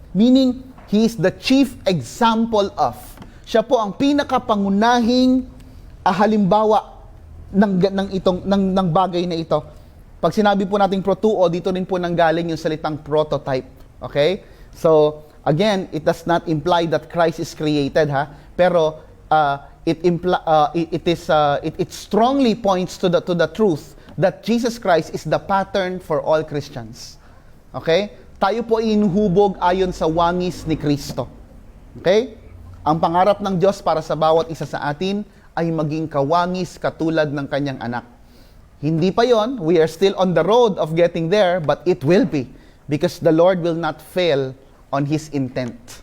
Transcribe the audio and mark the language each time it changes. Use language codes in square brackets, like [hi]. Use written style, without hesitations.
[en] Meaning, He is the chief example of. [tl] Siya po ang pinakapangunahing halimbawa ng bagay na ito. Pag sinabi po nating protuo, dito rin po nanggaling yung salitang prototype. Okay? [en] So, again, it does not imply that Christ is created, ha? Pero it strongly points to the truth that Jesus Christ is the pattern for all Christians. [tl] Okay? Tayo po ay inuhubog ayon sa wangis ni Kristo. Okay? Ang pangarap ng Diyos para sa bawat isa sa atin ay maging kawangis katulad ng kanyang anak. Hindi pa yon, [en] we are still on the road of getting there, but it will be because the Lord will not fail on His intent.